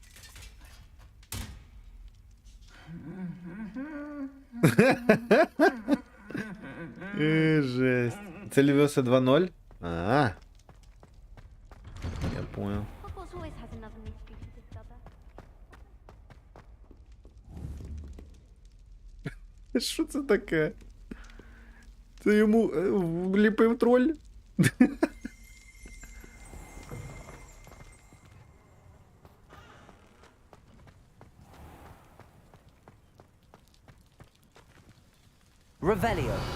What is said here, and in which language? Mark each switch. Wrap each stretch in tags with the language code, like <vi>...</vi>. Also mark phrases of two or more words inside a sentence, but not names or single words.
<uk>Жесть. Це Левіоса 2.0? А.</uk> <ru>Я понял.</ru> <en>Hogwarts always has another mystery to discover.</en> <uk>Що це таке? Це йому вліпив троль? Revelio.</uk>